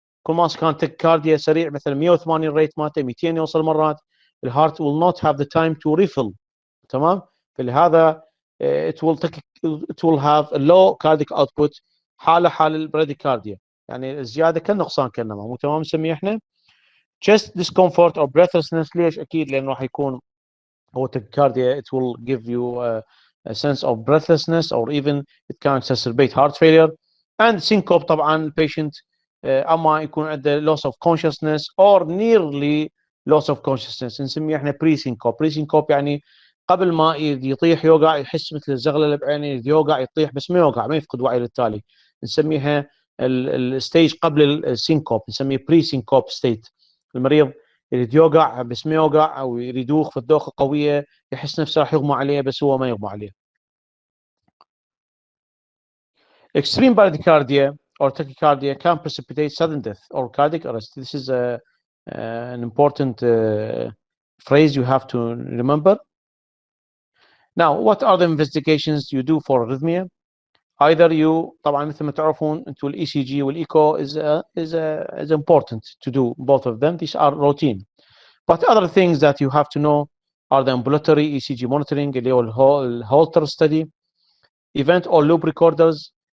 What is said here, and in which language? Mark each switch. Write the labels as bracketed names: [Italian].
[Arabic] كل ما كان تاكيكارديا سريع مثلا 180 ريت مالته 200 يوصل مرات, الهارت [English] will not have the time to refill, [Arabic] تمام. فلهذا [English] it will have a low cardiac output, [Arabic] حال البراديكارديا يعني الزياده كالنقصان كانما, مو تمام نسميه احنا [English] chest discomfort or breathlessness. [Arabic] ليش؟ اكيد لانه راح يكون هو [English] tachycardia, it will give you a sense of breathlessness or even it can exacerbate heart failure. [Arabic] and syncope طبعا patient اما يكون عنده [English] loss of consciousness or nearly loss of consciousness [Arabic] نسميه احنا pre-syncope يعني قبل ما يطيح يوقع, يحس مثل الزغلله بعينه, يوقع يطيح بس ما يوقع, ما يفقد وعي للتالي, نسميها الستيج قبل السينكوب, نسميه pre-syncope state. المريض يريد يوقع بس ما يوقع, او يريد يدوخ في الدوخه قويه, يحس نفسه راح يغمى عليه بس هو ما يغمى عليه. [English] Extreme bradycardia or tachycardia can precipitate sudden death or cardiac arrest. This is an important phrase you have to remember. Now, what are the investigations you do for arrhythmia? Either you [Arabic] طبعا مثل ما تعرفون انتم الاي سي جي والايكو [English] is important to do both of them. These are routine. But other things that you have to know are the ambulatory ECG monitoring [Arabic] اللي هو الهولتر [English] study, event or loop recorders.